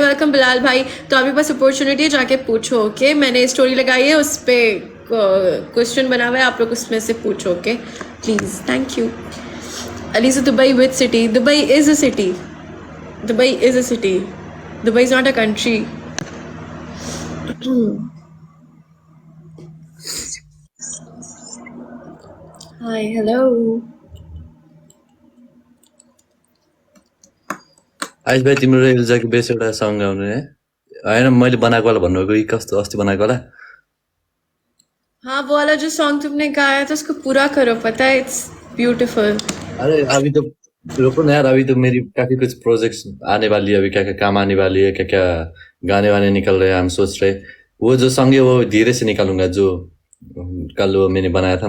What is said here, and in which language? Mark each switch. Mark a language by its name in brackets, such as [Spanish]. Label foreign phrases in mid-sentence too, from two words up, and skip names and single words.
[Hindi] वेलकम बिलाल भाई। तो आपके पास अपॉर्चुनिटी है, जाके पूछो, ओके। मैंने स्टोरी लगाई है, उस पे क्वेश्चन बना हुआ है, आप लोग उसमें से पूछो, [English] okay please. thank you. अलीसा, Dubai which city? Dubai is a city, Dubai is a city, Dubai is not a country. hi, hello. [Nepali] आयुष भाइ, तिम्रो एल्जाको बेस एउटा सङ्ग गाउने है? होइन, मैले बनाएको होला भन्नुभएको कि कस्तो अस्ति बनाएको होला? [Hindi] हाँ, वो वाला जो सॉन्ग तुमने गाया था उसको पूरा करो, पता है, [English] it's beautiful. [Hindi] अरे अभी तो रुको ना यार, अभी तो मेरी काफी कुछ प्रोजेक्ट्स आने वाली है। अभी क्या क्या काम आने वाली है, क्या क्या गाने वाने निकल रहे हैं, हम सोच रहे। वो जो सॉन्ग है वो धीरे से निकालूंगा, जो कल वो मैंने बनाया था ना।